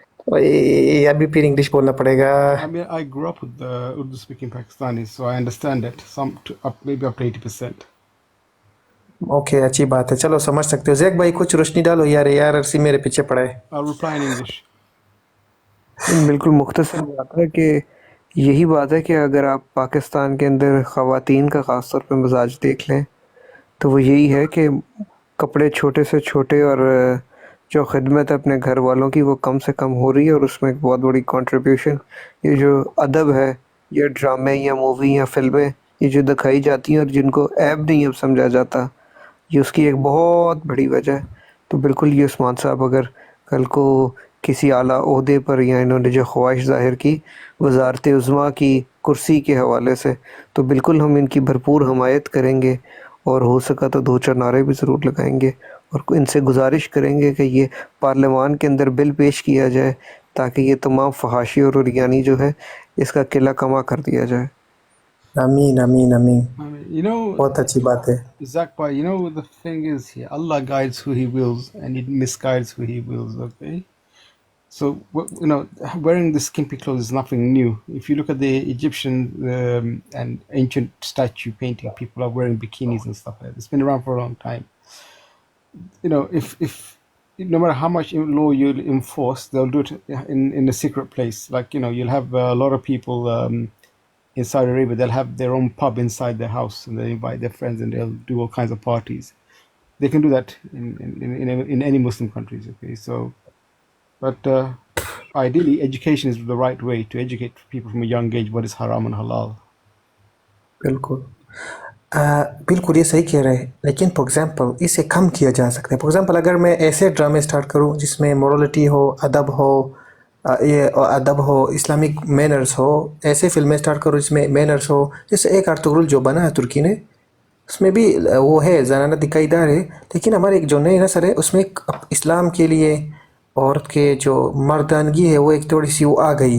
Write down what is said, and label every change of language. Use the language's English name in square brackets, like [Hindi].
[Hindi] भाई अभी फिर इंग्लिश बोलना पड़ेगा। [English] I mean, I grew up with Urdu speaking Pakistanis, so I understand it. Maybe up to 80%. [Hindi] Okay अच्छी बात है, चलो समझ सकते हो। जैक भाई कुछ रोशनी डालो यार, यार अर्सी मेरे पीछे पड़ा है। [English] I'll reply in English. [Hindi] बिल्कुल मुख्तसर बात है कि यही बात है कि अगर आप पाकिस्तान के अंदर ख़वातीन का ख़ास तौर पे मिजाज देख लें तो वो यही है कि कपड़े छोटे से छोटे, और जो खिदमत है अपने घर वालों की वो कम से कम हो रही है, और उसमें एक बहुत बड़ी कंट्रीब्यूशन ये जो अदब है, ये ड्रामे या मूवी या फिल्में ये जो दिखाई जाती हैं और जिनको ऐब नहीं अब समझा जाता, ये उसकी एक बहुत बड़ी वजह है। तो बिल्कुल ये उस्मान साहब अगर कल को किसी आला ओहदे पर, या इन्होंने जो ख्वाहिश ज़ाहिर की वज़ारत उज़्मा की कुर्सी के हवाले से, तो बिल्कुल हम इनकी भरपूर हमायत करेंगे, और हो सका तो 2-4 नारे भी ज़रूर लगाएंगे, और इनसे गुजारिश करेंगे कि ये पार्लियामान के अंदर बिल पेश किया जाए ताकि ये तमाम फहाशी और उरियानी जो है इसका किला कमा कर दिया जाए। आमीन आमीन आमीन, [English] I mean, you know, [Hindi] बहुत अच्छी बात है। [English] Zach, but you know, the thing is here, Allah guides who He wills and He misguides who He wills, okay? So, you know, wearing the skimpy clothes is nothing new. If you look at the Egyptian and ancient statue painting, people are wearing bikinis and stuff like that. It's been around for a long time. You know, if no matter how much law you'll enforce, they'll do it in a secret place. Like, you know, you'll have a lot of people in Saudi Arabia, they'll have their own pub inside their house, and they invite their friends and they'll do all kinds of parties. They can do that in any Muslim countries, okay? So, but ideally, education is the right way to educate people from a young age what is haram and halal. [Hindi] बिल्कुल बिल्कुल ये सही कह रहे हैं, लेकिन [English] for example [Hindi] इसे कम किया जा सकता है। फॉर एग्जांपल अगर मैं ऐसे ड्रामे स्टार्ट करूं जिसमें मोरलिटी हो, अदब हो, ये अदब हो, इस्लामिक मैनर्स हो, ऐसे फिल्में स्टार्ट करूं जिसमें मैनर्स हो, जैसे एक अर्तुगरुल जो बना है तुर्की ने, उसमें भी वो है ज़नाना दिखाईदार है, लेकिन हमारे एक जो नई नस्ल है उसमें इस्लाम के लिए औरत के जो मर्दानगी है वो एक थोड़ी सी वो आ गई।